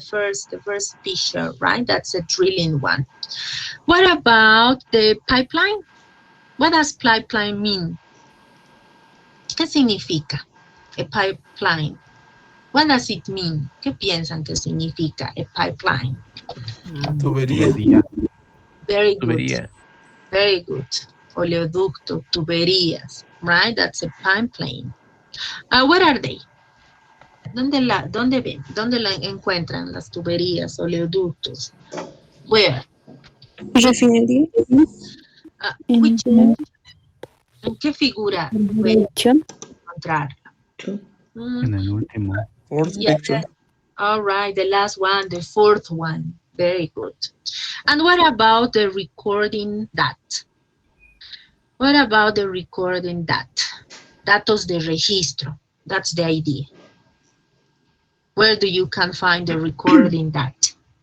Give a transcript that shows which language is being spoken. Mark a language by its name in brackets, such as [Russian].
[English] The first picture, right? That's a drilling one. What about the pipeline? What does pipeline mean? [Spanish] ¿Qué significa a pipeline? [English] What does it mean? [Spanish] ¿Qué piensan que significa a pipeline? Tubería. [English] Very good. [Spanish] Tubería. [English] Very good. [Spanish] Oleoducto, tuberías, [English] right? That's a pipeline. Where are they? [Spanish] ¿Dónde ven? ¿Dónde la encuentran las tuberías, oleoductos? [English] Where? [Spanish] Refinería. ¿En qué figura pueden encontrarla? En el último. [English] Fourth picture. All right, the last one, the fourth one. Very good. And what about the recording that? What about the recording that? [Spanish] Datos de registro. [English] That's the idea. Where do you can find the recording that?